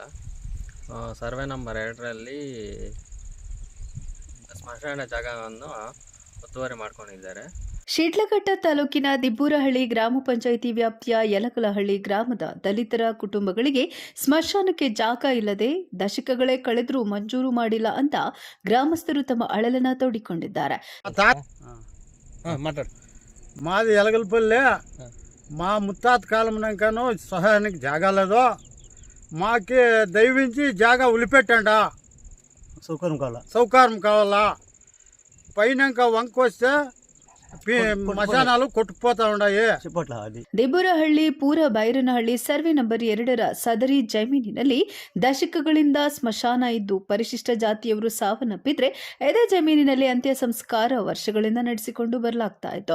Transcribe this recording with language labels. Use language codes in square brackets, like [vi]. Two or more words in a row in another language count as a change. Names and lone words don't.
[kn] ಸರ್ವೆ ನಂಬರ್ 2ರಲ್ಲಿ ಸ್ಮಶಾನ ಜಾಗವನ್ನು ಒತ್ತುವರಿ ಮಾಡ್ಕೊಂಡಿದ್ದಾರೆ. ಶಿಡ್ಲಘಟ್ಟ ತಾಲೂಕಿನ ದಿಬ್ಬೂರಹಳ್ಳಿ ಗ್ರಾಮ ಪಂಚಾಯಿತಿ ವ್ಯಾಪ್ತಿಯ ಯಲಕಲಹಳ್ಳಿ ಗ್ರಾಮದ ದಲಿತರ ಕುಟುಂಬಗಳಿಗೆ ಸ್ಮಶಾನಕ್ಕೆ ಜಾಗ ಇಲ್ಲದೆ ದಶಕಗಳೇ ಕಳೆದರೂ ಮಂಜೂರು ಮಾಡಿಲ್ಲ ಅಂತ ಗ್ರಾಮಸ್ಥರು ತಮ್ಮ ಅಳಲನ್ನ ತೋಡಿಕೊಂಡಿದ್ದಾರೆ. [te] మాది ఎలగలపల్లి. మా ముత్తాత కాలంకను సహాయానికి జాగా లేదు. మాకి దయవించి జాగా ఉలిపెట్టండి. సౌకర్యం కావాలా. పైనంక వంక వస్తే మశానాలు కొట్టుపోతా ఉండాయి. [kn] ದಿಬ್ಬೂರಹಳ್ಳಿ ಪೂರ ಬೈರನಹಳ್ಳಿ ಸರ್ವೆ ನಂಬರ್ 2ರ ಸದರಿ ಜಮೀನಿನಲ್ಲಿ ದಶಕಗಳಿಂದ ಸ್ಮಶಾನ ಇದ್ದು ಪರಿಶಿಷ್ಟ ಜಾತಿಯವರು ಸಾವನ್ನಪ್ಪಿದ್ರೆ ಇದೇ ಜಮೀನಿನಲ್ಲಿ ಅಂತ್ಯ ಸಂಸ್ಕಾರ ವರ್ಷಗಳಿಂದ ನಡೆಸಿಕೊಂಡು ಬರಲಾಗ್ತಾ ಇತ್ತು.